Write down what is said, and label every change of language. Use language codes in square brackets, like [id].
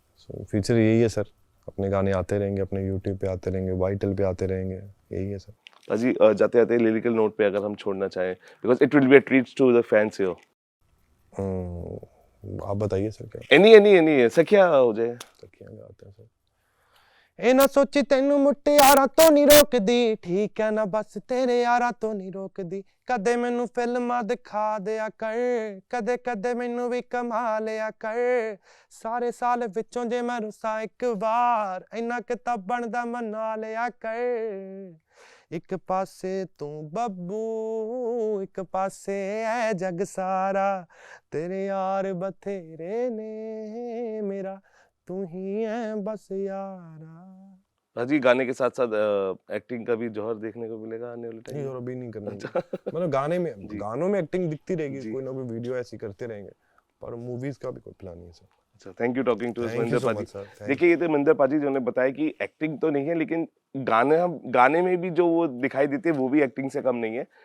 [hi] Future यही है sir, अपने गाने आते रहेंगे, अपने यूट्यूब पे आते रहेंगे, वाइटल पे आते रहेंगे, यही है सर। भाजी जाते जाते लिरिकल नोट पे अगर हम छोड़ना चाहें, [en] Because it will be a treat to the fans here. [hi] आप बताइए सर क्या एनी सखिया हो जाए। सखियां गाते हैं सर। [pa] ਇਹ ਨਾ ਸੋਚੀ ਤੈਨੂੰ ਮੁਟਿਆਰਾਂ ਤੋਂ ਨਹੀਂ ਰੋਕਦੀ, ਠੀਕ ਹੈ ਨਾ ਬਸ ਤੇਰੇ ਯਾਰਾਂ ਤੋਂ ਨਹੀਂ ਰੋਕਦੀ। ਕਦੇ ਮੈਨੂੰ ਫਿਲਮਾਂ ਦਿਖਾ ਦਿਆ ਕਰ, ਕਦੇ ਕਦੇ ਮੈਨੂੰ ਵੀ ਕਮਾ ਲਿਆ ਕਰ। ਸਾਰੇ ਸਾਲ ਵਿੱਚੋਂ ਜੇ ਮੈਂ ਰੁੱਸਾਂ ਇੱਕ ਵਾਰ, ਇੰਨਾ ਕਿ ਤਾਂ ਬਣਦਾ ਮਨਾ ਲਿਆ ਕਰ। ਇੱਕ ਪਾਸੇ ਤੂੰ ਬੱਬੂ, ਇੱਕ ਪਾਸੇ ਐ ਜੱਗ ਸਾਰਾ, ਤੇਰੇ ਯਾਰ ਬਥੇਰੇ ਨੇ, मेरा तू ही है बस यारा। [hi] भाजी गाने के साथ साथ एक्टिंग का भी जौहर देखने को मिलेगा आने वाले टाइम और अभी नहीं करना अच्छा। मतलब जी। गानों में एक्टिंग दिखती रहेगी, जी। कोई ना कोई वीडियो ऐसी करते रहेंगे, पर मूवीज का भी कोई प्लान नहीं है सर। अच्छा, [en] Thank you talking to thank you Mahendra so पाजी। Much sir. [hi] देखिए ये थे महेंद्र पाजी जिन्होंने बताया कि एक्टिंग तो नहीं है, लेकिन गाने में भी जो वो दिखाई देते हैं वो भी एक्टिंग से कम नहीं है।